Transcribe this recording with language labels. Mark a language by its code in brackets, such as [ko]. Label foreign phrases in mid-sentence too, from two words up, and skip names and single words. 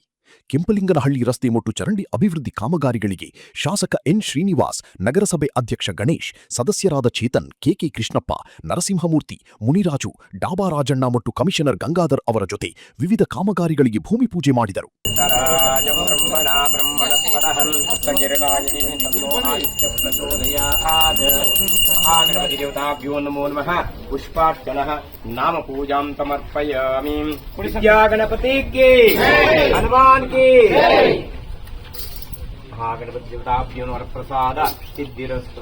[kn] ಕೆಂಪಲಿಂಗನಹಳ್ಳಿ ರಸ್ತೆ ಮತ್ತು ಚರಂಡಿ ಅಭಿವೃದ್ಧಿ ಕಾಮಗಾರಿಗಳಿಗೆ ಶಾಸಕ ಎನ್ ಶ್ರೀನಿವಾಸ್, ನಗರಸಭೆ ಅಧ್ಯಕ್ಷ ಗಣೇಶ್, ಸದಸ್ಯರಾದ ಚೇತನ್, ಕೆಕೆ ಕೃಷ್ಣಪ್ಪ, ನರಸಿಂಹಮೂರ್ತಿ, ಮುನಿರಾಜು, ಡಾಬಾ ರಾಜಣ್ಣ ಮತ್ತು ಕಮಿಷನರ್ ಗಂಗಾಧರ್ ಅವರ ಜೊತೆ ವಿವಿಧ ಕಾಮಗಾರಿಗಳಿಗೆ ಭೂಮಿ ಪೂಜೆ ಮಾಡಿದರು. [sa] नाम पूजां समर्पयामि. [hi] गणपति की हनुमान की [sa] गणपति देवताभ्यो वरप्रसाद सिद्धिरस्तु.